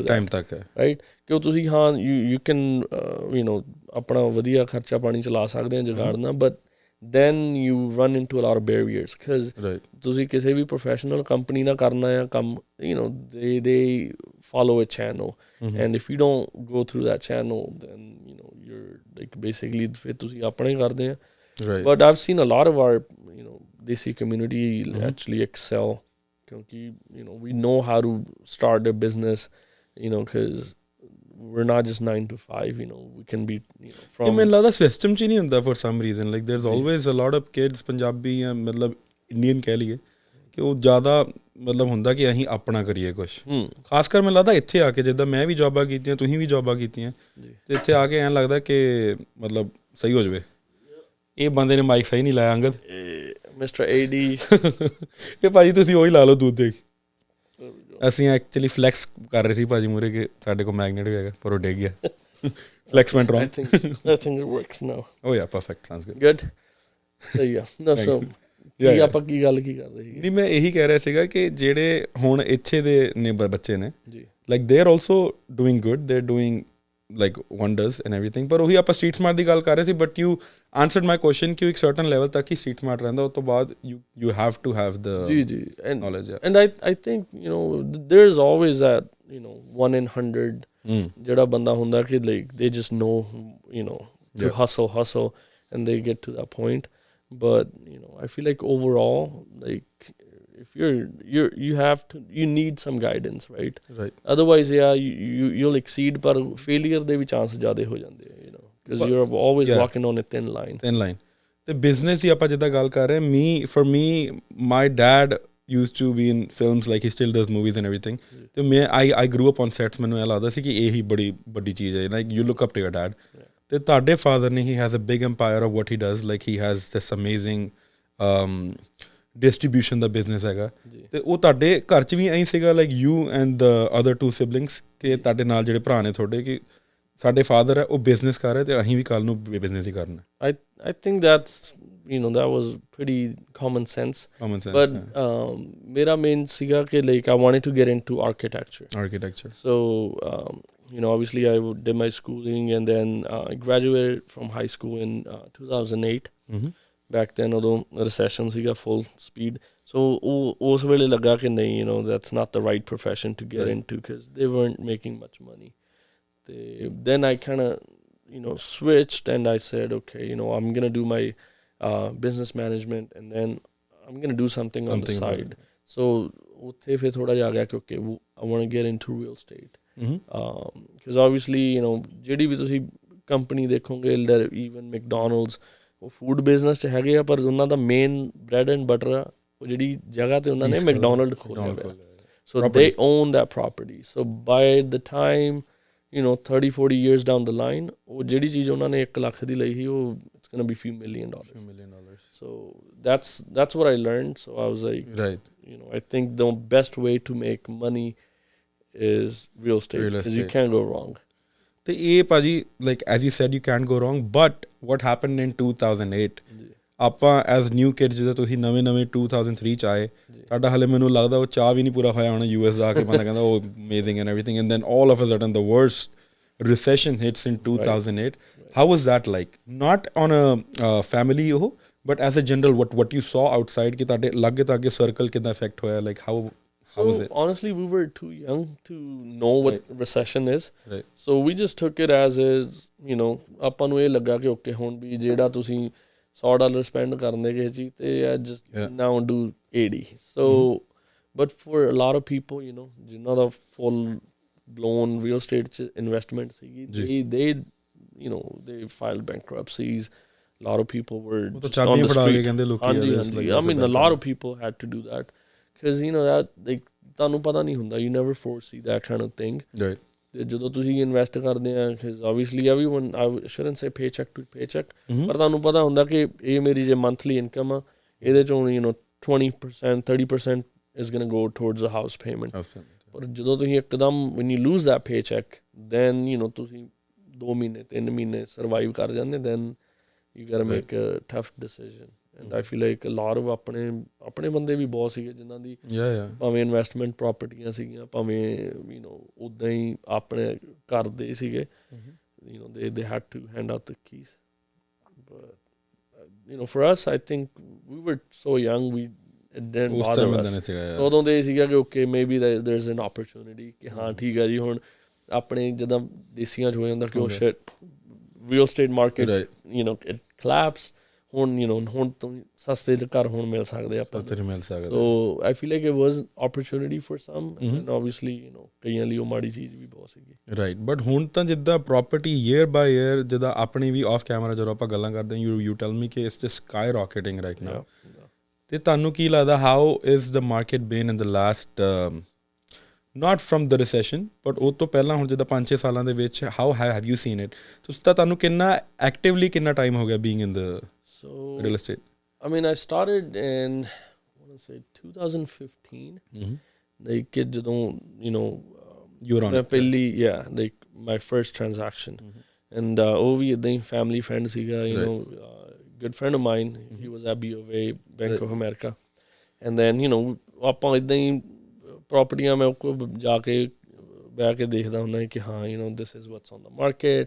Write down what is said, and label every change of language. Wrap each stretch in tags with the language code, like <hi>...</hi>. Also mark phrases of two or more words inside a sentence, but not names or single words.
<pa>ਇੱਕ ਟਾਈਮ ਤੱਕ ਹੈ, right? ਕਿ ਤੁਸੀਂ ਹਾਂ</pa> <en>you can</en> <pa>ਆਪਣਾ ਵਧੀਆ ਖਰਚਾ ਪਾਣੀ ਚਲਾ ਸਕਦੇ ਆ ਜਗਾੜ ਨਾਲ,</pa> <en>but then you run into a lot of barriers because</en> <pa>ਤੁਸੀਂ ਕਿਸੇ ਵੀ</pa> <en>professional company</en> <pa>ਨਾਲ ਕਰਨਾ ਆ ਕੰਮ,</pa> <en>they follow a channel, and if you don't go through that channel, then you're like basically</en> <pa>ਫਿਰ ਤੁਸੀਂ ਆਪਣਾ ਹੀ ਕਰਦੇ ਆ।</pa> <en>But I've seen a lot of our desi community actually excel ਕਿਉਂਕਿ we know how to start a business, because we're not just 9 to 5, we can be from</en> <pa>ਮੈਨੂੰ ਲੱਗਦਾ ਸਿਸਟਮ 'ਚ ਹੀ ਨਹੀਂ ਹੁੰਦਾ</pa> <en>for some reason, like there's always a lot of kids</en> <pa>ਪੰਜਾਬੀ ਜਾਂ ਮਤਲਬ ਇੰਡੀਅਨ ਕਹਿ ਲਈਏ ਕਿ ਉਹ ਜ਼ਿਆਦਾ ਮਤਲਬ ਹੁੰਦਾ ਕਿ ਅਸੀਂ ਆਪਣਾ ਕਰੀਏ ਕੁਛ, ਖਾਸ ਕਰ ਮੈਨੂੰ ਲੱਗਦਾ ਇੱਥੇ ਆ ਕੇ, ਜਿੱਦਾਂ ਮੈਂ ਵੀ ਜੋਬਾਂ ਕੀਤੀਆਂ, ਤੁਸੀਂ ਵੀ ਜੋਬਾਂ ਕੀਤੀਆਂ, ਅਤੇ ਇੱਥੇ ਆ ਕੇ ਐਂ ਲੱਗਦਾ ਕਿ ਮਤਲਬ ਸਹੀ ਹੋ ਜਾਵੇ। ਇਹ ਬੰਦੇ ਨੇ ਮਾਈਕ ਸਹੀ ਨਹੀਂ ਲਾਇਆ ਅੰਗਦ, ਮਿਸਟਰ AD ਇਹ ਭਾਜੀ ਤੁਸੀਂ ਉਹੀ ਲਾ ਲਓ ਦੁੱਧ ਦੇ। ਅਸੀਂ</pa> <en>actually flex</en> <pa>ਕਰ ਰਹੇ ਸੀ ਭਾਜੀ ਮੂਹਰੇ ਕਿ ਸਾਡੇ ਕੋਲ ਮੈਗਨੇਟ ਵੀ ਹੈਗਾ, ਪਰ ਉਹ ਡਿੱਗ ਗਿਆ।</pa> <en>ਫਲੈਕਸ went wrong. I think it works now. Oh yeah, perfect, sounds good. Good.</en> <pa>ਸਹੀ ਆ ਨਾ। ਸੋ ਆਪਾਂ ਕੀ ਗੱਲ ਕੀ ਕਰਦੇ ਸੀ? ਨਹੀਂ, ਮੈਂ ਇਹੀ ਕਹਿ ਰਿਹਾ ਸੀਗਾ ਕਿ ਜਿਹੜੇ ਹੁਣ ਇੱਥੇ ਦੇ ਨੇ ਬੱਚੇ ਨੇ,</pa> <en>like they are also doing good, they are doing like wonders and everything,</en> <pa>ਪਰ ਉਹੀ ਆਪਾਂ</pa> <en>street smart</en> <pa>ਦੀ ਗੱਲ ਕਰ ਰਹੇ ਸੀ,</pa> <en>but you answered my question</en> <pa>ਕਿ ਇੱਕ</pa> <en>certain level</en> <pa>ਤੱਕ ਹੀ</pa> <en>street smart</en> <pa>ਰਹਿੰਦਾ, ਉਸ ਤੋਂ ਬਾਅਦ</pa> <en>you have to have the knowledge. and I think there is always that 1 in 100</en> <pa>ਜਿਹੜਾ ਬੰਦਾ ਹੁੰਦਾ ਕਿ</pa> <en>like they just know to hustle and they get to that point. But I feel like overall, like if you need some guidance, right? Otherwise you'll exceed, but failure</en> <pa>ਦੇ ਵੀ</pa> <en>chance</en> <pa>ਜ਼ਿਆਦਾ ਹੋ ਜਾਂਦੇ ਆ,</pa> <en>because you're always walking on a thin line.</en> <pa>ਤੇ business ਦੀ ਆਪਾਂ ਜਿੱਦਾਂ ਗੱਲ ਕਰ ਰਹੇ,</pa> <en>for me my dad used to be in films, like he still does movies and everything.</en> <pa>ਤੇ ਮੈਂ</pa> <en>I grew up on sets,</en> <pa>ਮੈਨੂੰ ਇਹ ਲੱਗਦਾ ਸੀ ਕਿ ਇਹੀ ਬੜੀ ਵੱਡੀ ਚੀਜ਼ ਹੈ,</pa> <en>like you look up to your dad.</en> <pa>ਤੇ ਤੁਹਾਡੇ ਫਾਦਰ ਨੇ,</pa> <en>he has a big empire of what he does, like he has this amazing distribution</en> <pa>ਦਾ business ਹੈਗਾ, ਤੇ ਉਹ ਤੁਹਾਡੇ ਘਰ 'ਚ ਵੀ ਐਂ ਸੀਗਾ,</pa> <en>like you and the other 2 siblings,</en> <pa>ਕਿ ਤੁਹਾਡੇ ਨਾਲ ਜਿਹੜੇ ਭਰਾ ਨੇ ਤੁਹਾਡੇ, ਕਿ ਸਾਡੇ ਫਾਦਰ ਹੈ ਉਹ ਬਿਜ਼ਨਸ ਕਰ ਰਹੇ ਤੇ ਅਸੀਂ ਵੀ ਕੱਲ੍ਹ ਨੂੰ ਬਿਜ਼ਨਸ ਹੀ ਕਰਨਾ।</pa> <en>I think that's that was pretty common sense. But</en> <pa>ਮੇਰਾ main ਸੀਗਾ ਕਿ</pa> <en>like I wanted to get into architecture. So obviously I did my schooling, and then I graduated from high school in 2008. Back then although recession ਸੀਗਾ full speed, so</en> <pa>ਉਸ ਵੇਲੇ ਲੱਗਾ ਕਿ ਨਹੀਂ,</pa> <en>that's not the right profession to get into, because they weren't making much money. Then I kind of switched, and I said, okay, I'm gonna do my business management, and then I'm gonna do something on the side. So</en> <pa>ਉੱਥੇ ਫਿਰ ਥੋੜ੍ਹਾ ਜਿਹਾ ਆ ਗਿਆ ਕਿ</pa> <en>okay, I want to get into real estate. Because obviously</en> <pa>ਜਿਹੜੀ ਵੀ ਤੁਸੀਂ ਕੰਪਨੀ ਦੇਖੋਗੇ,</pa> <en>even McDonald's,</en> <pa>ਉਹ ਫੂਡ ਬਿਜ਼ਨਸ 'ਚ ਹੈਗੇ ਆ, ਪਰ ਉਹਨਾਂ ਦਾ ਮੇਨ</pa> <en>bread and butter</en> <pa>ਆ ਉਹ ਜਿਹੜੀ ਜਗ੍ਹਾ 'ਤੇ ਉਹਨਾਂ ਨੇ ਮੈਕਡੋਨਲਡ ਖੋਲ੍ਹਿਆ ਹੋਇਆ,</pa> <en>so they own that property. So by the time 30-40 years down the line,</en> <pa>ਉਹ ਜਿਹੜੀ ਚੀਜ਼ ਉਹਨਾਂ ਨੇ 1 ਲੱਖ ਦੀ ਲਈ ਸੀ, ਉਹ</pa> <en>it's gonna be few million dollars. So that's what I learned. So I was like, I think the best way to make money is real estate, because you can't go wrong.</en> <pa>ਤੇ ਇਹ ਭਾਜੀ,</pa> <en>like as you said, you can't go wrong, but what happened in 2008,</en> <pa>ਆਪਾਂ</pa> <en>as new kid,</en> <pa>ਜਦੋਂ ਤੁਸੀਂ ਨਵੇਂ 2003 'ਚ ਆਏ, ਤੁਹਾਡਾ ਹਾਲੇ ਮੈਨੂੰ ਲੱਗਦਾ ਉਹ ਚਾਹ ਵੀ ਨਹੀਂ ਪੂਰਾ ਹੋਇਆ ਹੋਣਾ US ਜਾ ਕੇ, ਬੰਦਾ ਕਹਿੰਦਾ ਉਹ</pa> <en>amazing and everything, and then all of a sudden the worst recession hits in 2008. How was that like? Not on a family but as a general, what you saw outside,</en> <pa>ਕਿ ਤੁਹਾਡੇ ਲਾਗੇ ਤੋਂ ਅੱਗੇ ਸਰਕਲ ਕਿੱਦਾਂ affect ਹੋਇਆ,</pa> <en>like how was it? Honestly, we were too young to know what recession is. So we just took it as is,</en> <pa>ਆਪਾਂ ਨੂੰ ਇਹ ਲੱਗਾ ਕਿ okay, ਹੁਣ ਵੀ ਜਿਹੜਾ ਤੁਸੀਂ $100 spend ਕਰਨੇ ਕਿਸੇ ਚੀਜ਼ ਤੇ</pa> <en>I just now do 80. So but for a lot of people, you know,</en> <pa>ਜਿਨ੍ਹਾਂ ਦਾ</pa> <en>full blown real estate investment ਸੀਗੀ, they you know, they filed bankruptcies. A lot of people were just on the street. I mean, a lot of people had to do that because, you know, that like</en> <pa>ਤੁਹਾਨੂੰ ਪਤਾ ਨਹੀਂ ਹੁੰਦਾ,</pa> <en>you never foresee that kind of thing. Right.</en> <pa>ਤੇ ਜਦੋਂ ਤੁਸੀਂ ਇਨਵੈਸਟ ਕਰਦੇ ਆ,</pa> <en>because obviously everyone, I shouldn't say paycheck to paycheck,</en> <pa>ਪਰ ਤੁਹਾਨੂੰ ਪਤਾ ਹੁੰਦਾ ਕਿ ਇਹ ਮੇਰੀ ਜੇ</pa> <en>monthly income</en> <pa>ਆ, ਇਹਦੇ ਚੋਂ</pa> <en>you know 20% 30% is going to go towards the house payment.</en> <pa>ਪਰ ਜਦੋਂ ਤੁਸੀਂ ਇੱਕਦਮ</pa> <en>when you lose that paycheck, then you know</en> <pa>ਤੁਸੀਂ 2 ਮਹੀਨੇ 3 ਮਹੀਨੇ survive ਕਰ ਜਾਂਦੇ,</pa> <en>then you got to make a tough decision. And I feel like a lot of</en> <pa>ਆਪਣੇ ਬੰਦੇ ਵੀ ਬਹੁਤ ਸੀਗੇ ਜਿਨ੍ਹਾਂ ਦੀ ਭਾਵੇਂ ਇਨਵੈਸਟਮੈਂਟ ਪ੍ਰਾਪਰਟੀਆਂ ਸੀਗੀਆਂ, ਭਾਵੇਂ</pa> <en>you know</en> <pa>ਉੱਦਾਂ ਹੀ ਆਪਣੇ ਘਰ ਦੇ ਸੀਗੇ,</pa> <en>you know they had to hand out the keys. But you know for us, I think we were so young, it didn't bother us.</en> <pa>ਉਦੋਂ ਦੇ ਸੀਗਾ ਕਿ</pa> <en>okay, maybe there's an opportunity</en> <pa>ਕਿ ਹਾਂ ਠੀਕ ਹੈ ਜੀ, ਹੁਣ ਆਪਣੇ ਜਿੱਦਾਂ ਦੇਸੀਆਂ 'ਚ ਹੋ ਜਾਂਦਾ ਕਿ</pa> <en>oh shit, real estate market, you know it collapsed.</en> <pa>ਹੁਣ</pa> <en>you know</en> <pa>ਹੁਣ ਤੋਂ ਸਸਤੇ ਘਰ ਹੁਣ ਮਿਲ ਸਕਦੇ ਆਪਾਂ,</pa> <en>so I feel like it was opportunity for some, and obviously you know</en> <pa>ਕਈਆਂ ਲਈ ਉਹ ਮਾੜੀ ਚੀਜ਼ ਵੀ ਬਹੁਤ ਸੀਗੀ,</pa> <en>right. But</en> <pa>ਹੁਣ ਤਾਂ ਜਿੱਦਾਂ</pa> <en>property year by year,</en> <pa>ਜਿੱਦਾਂ ਆਪਣੀ ਵੀ</pa> <en>off camera</en> <pa>ਜਦੋਂ ਆਪਾਂ ਗੱਲਾਂ ਕਰਦੇ ਹਾਂ,</pa> <en>you tell me ਕਿ it's just skyrocketing right now.</en> <pa>ਤੇ ਤੁਹਾਨੂੰ ਕੀ ਲੱਗਦਾ,</pa> <en>how is the market been in the last not from the recession, but</en> <pa>ਉਹ ਤੋਂ ਪਹਿਲਾਂ ਹੁਣ ਜਿੱਦਾਂ 5-6 ਸਾਲਾਂ ਦੇ ਵਿੱਚ,</pa> <en>how have you seen it?</en> <pa>ਤੁਸੀਂ ਤਾਂ ਤੁਹਾਨੂੰ ਕਿੰਨਾ actively ਕਿੰਨਾ time ਹੋ ਗਿਆ</pa> <en>being in the real estate? I mean, I started in, I want to say 2015. Like ਜਦੋਂ you know you're on like my first transaction, and</en> <pa>ਉਹ ਵੀ ਏਦਾਂ ਹੀ</pa> <en>family friend ਸੀਗਾ, you know good friend of mine, he was at BOA, Bank of America, and then you know</en> <pa>ਆਪਾਂ ਏਦਾਂ ਹੀ ਪ੍ਰੋਪਰਟੀਆਂ ਮੈਂ ਕੋਲ ਜਾ ਕੇ ਬਹਿ ਕੇ ਦੇਖਦਾ ਹੁੰਦਾ ਕਿ ਹਾਂ</pa> <en>you know this is what's on the market.</en>